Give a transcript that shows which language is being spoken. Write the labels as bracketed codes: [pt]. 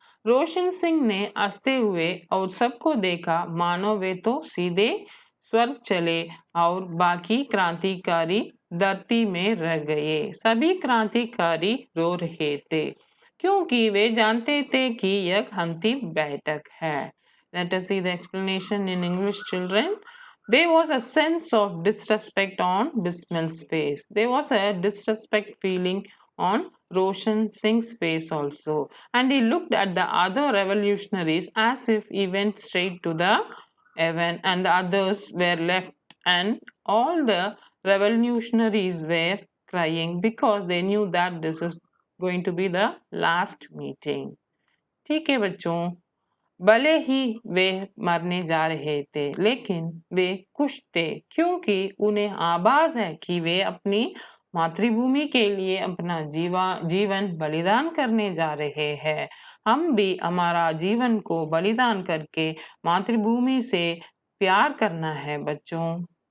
[hi] रोशन सिंह ने हंसते हुए और सबको देखा मानो वे तो सीधे स्वर्ग चले और बाकी क्रांतिकारी धरती में रह गए। सभी क्रांतिकारी रो रहे थे क्योंकि वे जानते थे कि यह अंतिम बैठक है। [en] Let us see the explanation in English, children. There was a sense of disrespect on Bismil's face. There was a disrespect feeling on Roshan Singh's face also. And he looked at the other revolutionaries as if he went straight to the heaven and the others were left, and all the revolutionaries were crying because they knew that this is going to be the last meeting. [hi] ठीक है बच्चों। भले ही वे मरने जा रहे थे लेकिन वे खुश थे क्योंकि उन्हें आभास है कि वे अपनी मातृभूमि के लिए अपना जीवन बलिदान करने जा रहे हैं। हम भी हमारा जीवन को बलिदान करके मातृभूमि से प्यार करना है बच्चों।